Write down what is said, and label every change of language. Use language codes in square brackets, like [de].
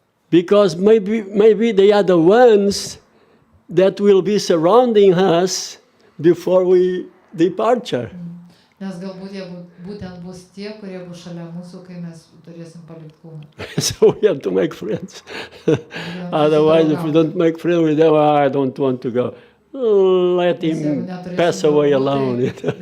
[en] Because maybe they are the ones that will be surrounding us before we departure. [lt] Nes galbūt jie būtent bus tie, kurie bus šalia mūsų, kai mes turėsim palikti kūną. [en] So we have to make friends. Otherwise, if we don't make friends with them, I don't want to go. Let him pass away alone.